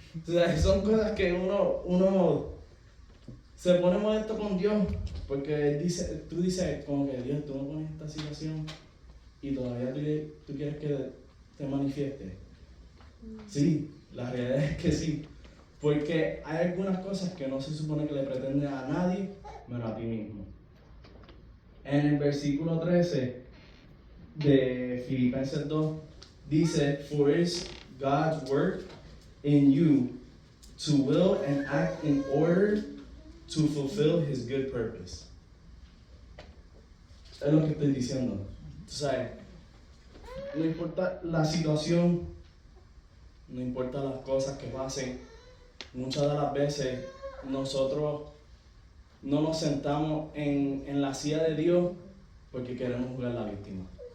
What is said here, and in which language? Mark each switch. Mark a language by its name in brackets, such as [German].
[Spanish] O sea, son cosas que uno se pone molesto con Dios, porque tú dices como que Dios, tú me pones en esta situación y todavía tú quieres que te manifieste. Sí, la realidad es que sí, porque hay algunas cosas que no se supone que le pretenden a nadie, menos a ti mismo. En el versículo 13 de Filipenses 2 dice, [English] For is God's work in you to will and act in order to fulfill His good purpose. [Spanish] Es lo que estoy diciendo. Tú sabes, no importa la situación, no importa las cosas que pasen, muchas de las veces nosotros no nos sentamos en la silla de Dios porque queremos jugar la víctima.